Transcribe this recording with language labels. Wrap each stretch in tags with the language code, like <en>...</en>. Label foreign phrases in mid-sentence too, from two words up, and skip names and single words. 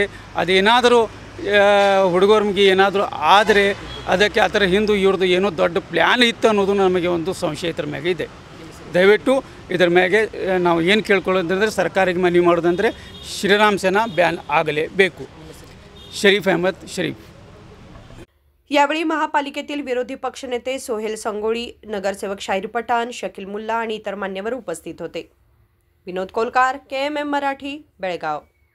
<kn>ಅದೇನಾದರೂ ಹುಡುಗರಿಗೆ ಏನಾದರೂ ಆದರೆ ಅದಕ್ಕೆ ಅದರ ಹಿಂದೆ ಇವ್ರದ್ದು ಏನೋ ದೊಡ್ಡ ಪ್ಲ್ಯಾನ್ ಇತ್ತು ಅನ್ನೋದು ನಮಗೆ ಒಂದು ಸಂಶಯ ಇದರ ಮ್ಯಾಗೆ ಇದೆ। ದಯವಿಟ್ಟು ಇದರ ಮ್ಯಾಗೆ ನಾವು ಏನು ಕೇಳ್ಕೊಳ್ಳೋದಂದರೆ ಸರ್ಕಾರಕ್ಕೆ ಮನವಿ ಮಾಡೋದಂದರೆ ಶ್ರೀರಾಮ್ ಸೇನಾ ಬ್ಯಾನ್ ಆಗಲೇಬೇಕು।</kn> <mr>शरीफ अहमद शरीफ। यावेळी महापालिकेतील विरोधी पक्षनेते सोहेल संगोळी, नगरसेवक शाहीर पठाण, शकील मुल्ला आणि इतर मान्यवर उपस्थित होते। विनोद कोलकार, KMM मराठी, बेळगाव।</mr>